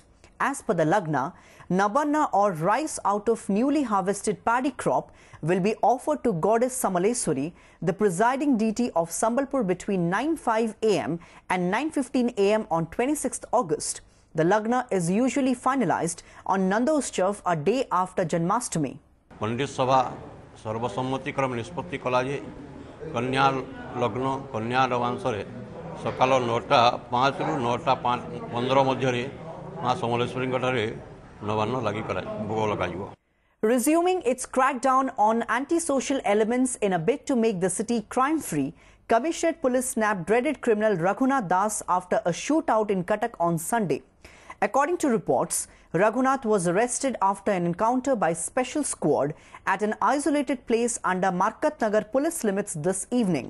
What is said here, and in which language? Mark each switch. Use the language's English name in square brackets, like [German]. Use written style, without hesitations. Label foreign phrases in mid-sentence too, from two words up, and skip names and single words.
[English] As per the Lagna, Nabanna or rice out of newly harvested paddy crop will be offered to goddess Samaleswari, the presiding deity of Sambalpur, between 9:05 am and 9:15 am on 26th August. The Lagna is usually finalized on Nandodishav a day after Janmashtami. [Odia] ପଣ୍ଡିତ ସଭା ସର୍ବସମ୍ମତି କ୍ରମ ନିଷ୍ପତ୍ତି କଲା ଯେ କନ୍ୟା ଲଗ୍ନ କନ୍ୟା ଲବାଂଶ ସକାଳ 9:05 ରୁ 9:15 ମଧ୍ୟ ମା ସମଲେଶ୍ୱରୀ ନବାନ୍ନ ଲାଗି ଭୋଗ ଲାଗ. [English] Resuming its crackdown on antisocial elements in a bid to make the city crime-free, Commissionerate Police snapped dreaded criminal Raghunath Das after a shootout in Cuttack on Sunday. According to reports, Raghunath was arrested after an encounter by Special Squad at an isolated place under Markat Nagar police limits this evening.